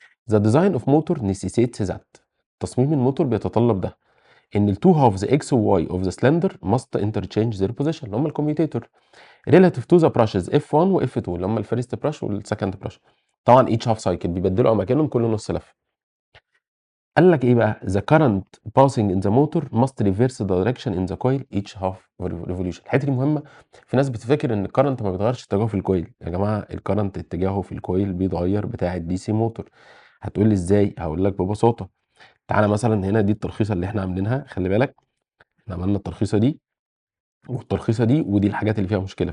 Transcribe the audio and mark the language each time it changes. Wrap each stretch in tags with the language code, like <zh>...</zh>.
<en>the design of motor necessitates that,</en> <ar>تصميم الموتور بيتطلب ده،</ar> <en>ان التو halves X وواي of the cylinder must interchange their position,</en> <ar>اللي هم الكوميوتيتور،</ar> <en>Relative to the brushes of 1 واف 2 اللي هم الفيرست براش والسكند براش.</en> <ar>طبعا ايتش هاف سايكل بيبدلوا اماكنهم كل نص لفه. قال لك ايه بقى؟</ar> <en>the current passing in the motor must reverse the direction in the coil each half revolution.</en> <ar>الحته دي مهمه. في ناس بتفكر ان الكرنت ما بيتغيرش اتجاهه في الكويل. يا جماعه الكرنت اتجاهه في الكويل بيتغير، بتاع الدي سي موتور. هتقول لي ازاي؟ هقول لك ببساطه. تعالى مثلا هنا، دي الترخيصه اللي احنا عاملينها، خلي بالك احنا عملنا الترخيصه دي والترخيصه دي، ودي الحاجات اللي فيها مشكله.</ar>